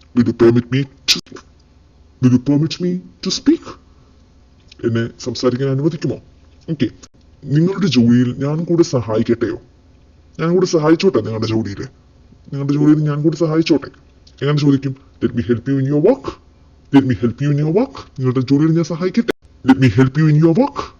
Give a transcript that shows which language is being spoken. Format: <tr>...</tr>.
<en>Will you permit me to speak?</en> <ml>എന്നെ സംസാരിക്കാൻ അനുവദിക്കുമോ? Okay. നിങ്ങളുടെ ജോലിയിൽ ഞാൻ കൂടെ സഹായിക്കട്ടെയോ? ഞാൻ കൂടെ സഹായിച്ചോട്ടെ നിങ്ങളുടെ ജോലിയിൽ ഞാൻ കൂടെ സഹായിച്ചോട്ടെ. എങ്ങനെ ചോദിക്കും?</ml> <en>Let me help you in your work.</en> <ml>നിങ്ങളുടെ ജോലിയിൽ ഞാൻ സഹായിക്കട്ടെ.</ml> <en>Let me help you in your work.</en>